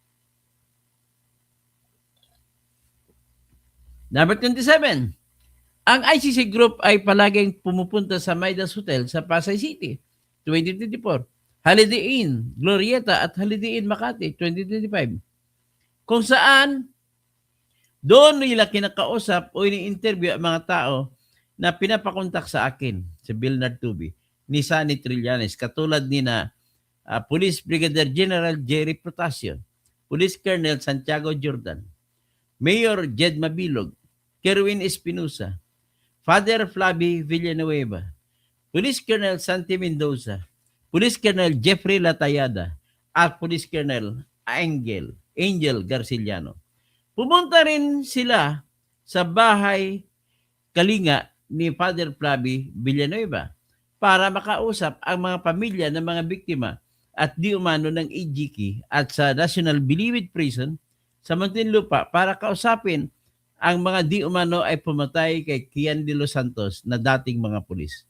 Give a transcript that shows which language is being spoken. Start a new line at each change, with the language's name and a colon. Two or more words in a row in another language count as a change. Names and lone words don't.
Filipino: Number 27, ang ICC Group ay palaging pumupunta sa Midas Hotel sa Pasay City, 2024. Holiday Inn, Glorieta at Holiday Inn Makati, 2025. Kung saan, doon nila kinakausap o ini-interview ang mga tao na pinapakontak sa akin, si Bernard Tubi, ni Sunny Trillanes, katulad ni na Police Brigadier General Jerry Protasio, Police Colonel Santiago Jordan, Mayor Jed Mabilog, Kerwin Espinosa, Father Flavi Villanueva, Police Colonel Santi Mendoza, Police Colonel Jeffrey Latayada, at Police Colonel Angel Garciliano. Pumunta rin sila sa bahay Kalinga ni Father Flavi Villanueva para makausap ang mga pamilya ng mga biktima at di umano ng EGK at sa National Bilibid Prison sa Muntinlupa para kausapin ang mga di umano ay pumatay kay Kian de los Santos na dating mga pulis.